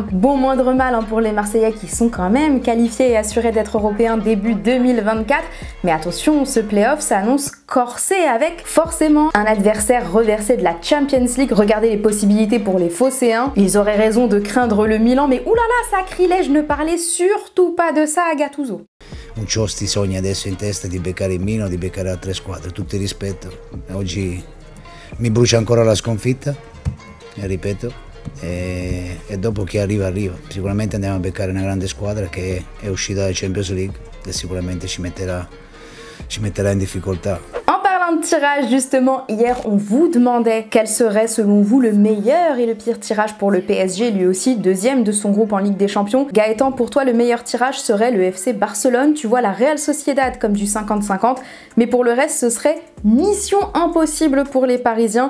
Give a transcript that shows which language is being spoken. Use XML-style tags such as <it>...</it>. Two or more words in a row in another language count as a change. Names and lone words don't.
<fr>Bon moindre mal pour les Marseillais qui sont quand même qualifiés et assurés d'être européens début 2024. Mais attention, ce playoff s'annonce corsé avec forcément un adversaire reversé de la Champions League. Regardez les possibilités pour les Phocéens. Ils auraient raison de craindre le Milan, mais oulala, sacrilège, ne parlez surtout pas de ça à Gattuso.</fr> <it>Ucciosti sogna adesso in testa di beccare il Milan, di beccare altre squadre, tutti i rispetto. Oggi mi brucia ancora la sconfitta, ripeto, e dopo chi arriva arriva. Sicuramente andiamo a beccare una grande squadra che è uscita dalla Champions League e sicuramente ci metterà in difficoltà.</it> <fr>En parlant de tirage, justement, hier on vous demandait quel serait selon vous le meilleur et le pire tirage pour le PSG, lui aussi deuxième de son groupe en Ligue des Champions. Gaëtan, pour toi le meilleur tirage serait le FC Barcelone, tu vois la Real Sociedad comme du 50-50, mais pour le reste ce serait mission impossible pour les Parisiens.</fr>